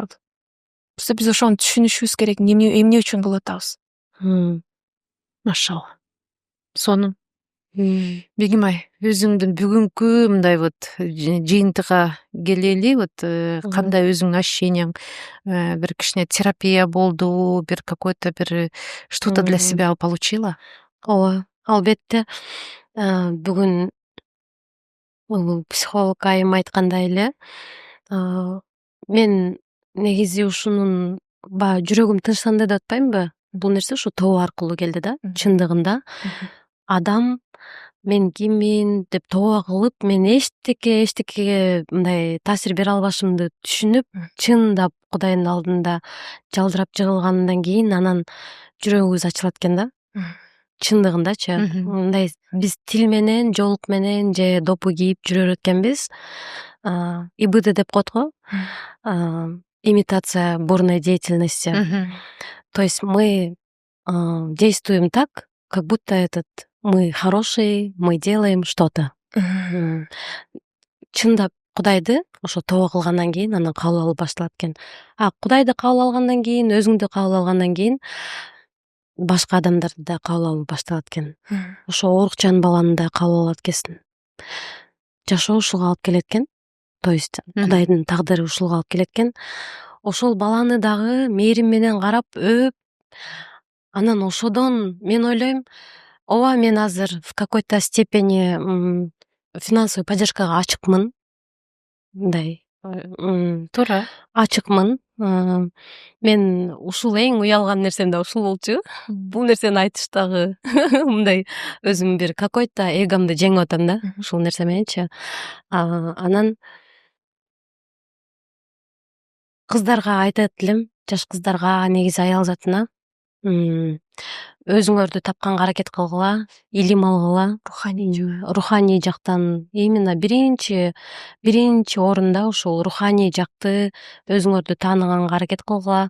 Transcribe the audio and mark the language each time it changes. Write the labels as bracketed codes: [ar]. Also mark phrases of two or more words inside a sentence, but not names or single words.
[ky] Биз ошону түшүнүшүбүз керек, эмне үчүн кылып атабыз. Машалла. Сонун. Бегимай, өзүңдүн бүгүнкү мындай вот жыйынтыгга келели, вот кандай өзүңүн ощущенияң, бир кичине терапия болду, бир [ru] какой-то бир что-то для себя получила? [ky] Ооба, албетте. Бүгүн психолог айым айткандай эле, мен негизи ушунун баягы жүрөгүм тынчсанды деп атпаймынбы? Бул нерсе ушу тобо аркылуу келди да. Чындыгында адам мен киммин деп тобо кылып, мен эчтекеге мындай таасир бере албашымды түшүнүп, чындап Кудайдын алдында жалдырап жыгылгандан кийин анан жүрөгүбүз ачылат экен да. Чындыгындачы. Мындай биз тил менен, жоолук менен же допу кийип жүрөр экенбиз. ИБД деп коет го. [ru] Имитация бурной деятельности. То есть мы действуем так, как будто мы хорошие, мы делаем что-то. [ky] Чындап Кудайды ошо тобо кылгандан кийин анан кабыл алуу башталат экен. Кудайды кабыл алгандан кийин, өзүңдү кабыл алгандан кийин башка адамдарды да кабыл алуу башталат экен. Ошо оорукчан баланы да кабыл алат экенсиң. Жашоо ушуга алып келет экен. То есть Кудайдын тагдыры ушуга алып келет экен. Ошол баланы дагы мээрим менен карап, өөп, анан ошодон мен ойлойм, ооба мен азыр [ru] в какой-то степени финансовый [ky] поддержкага ачыкмын. Мындай Туура. ачыкмын. Мен ушул эң уялган нерсем да ушул болчу. Бул нерсени айтыштагы мындай өзүм бир какой-то эгомду жеңип атам да, ушул нерсе мененчи. Анан кыздарга айтат элем, жаш кыздарга, негизи аял затына өзүңөрдү тапканга аракет кылгыла, илим алгыла, руханий жактан именно биринчи орунда ушул руханий жакты өзүңөрдү тааныганга аракет кылгыла.